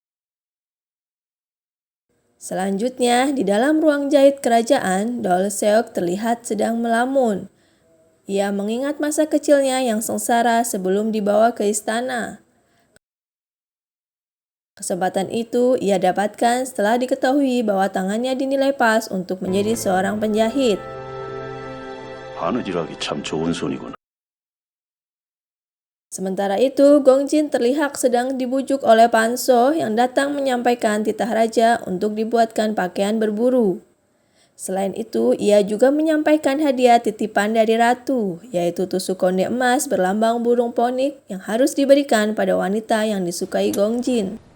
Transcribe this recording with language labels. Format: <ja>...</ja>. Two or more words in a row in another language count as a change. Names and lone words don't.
<id>Selanjutnya, di dalam ruang jahit kerajaan, Doll Seok terlihat sedang melamun. Ia mengingat masa kecilnya yang sengsara sebelum dibawa ke istana. Kesempatan itu ia dapatkan setelah diketahui bahwa tangannya dinilai pas untuk menjadi seorang penjahit.</id> <ko>바느질하기 참 좋은 손이구나.</ko> <id>Sementara itu, Gongjin terlihat sedang dibujuk oleh Panso yang datang menyampaikan titah raja untuk dibuatkan pakaian berburu. Selain itu, ia juga menyampaikan hadiah titipan dari ratu, yaitu tusuk konde emas berlambang burung ponik yang harus diberikan pada wanita yang disukai Gongjin.</id>